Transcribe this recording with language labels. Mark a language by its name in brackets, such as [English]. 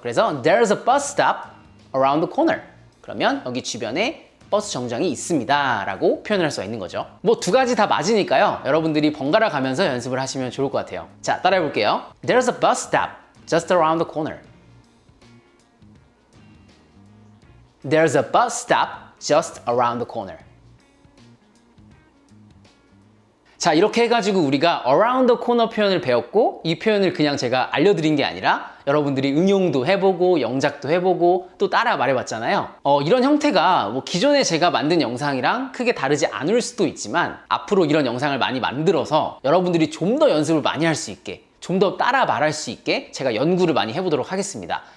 [Korean] 그래서 [English] there's a bus stop around the corner. [Korean] 그러면 여기 주변에 버스 정류장이 있습니다 라고 표현을 할 수가 있는 거죠. 뭐 두 가지 다 맞으니까요. 여러분들이 번갈아 가면서 연습을 하시면 좋을 것 같아요. 자, 따라해 볼게요. [English] There's a bus stop just around the corner. There's a bus stop just around the corner. [Korean] 자, 이렇게 해가지고 우리가 around the corner 표현을 배웠고 이 표현을 그냥 제가 알려드린 게 아니라 여러분들이 응용도 해보고 영작도 해보고 또 따라 말해봤잖아요. 이런 형태가 뭐 기존에 제가 만든 영상이랑 크게 다르지 않을 수도 있지만 앞으로 이런 영상을 많이 만들어서 여러분들이 좀 더 연습을 많이 할 수 있게 좀 더 따라 말할 수 있게 제가 연구를 많이 해보도록 하겠습니다.